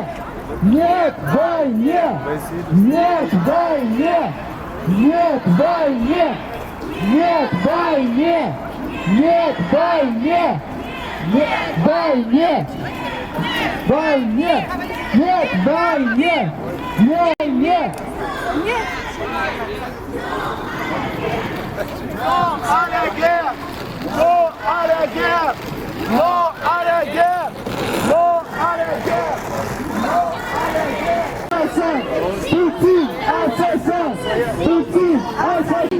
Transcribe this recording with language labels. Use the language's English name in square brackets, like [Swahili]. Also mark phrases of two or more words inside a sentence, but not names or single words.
[Russian] Нет войне! Нет войне! Нет войне! Нет войне! Нет войне! Нет войне! Войне! Нет войне! Войне! [French] Non à la guerre! Non à la guerre! Non à la guerre! Non à la guerre! Non à la guerre! Poutine, assassin! Poutine, assassin!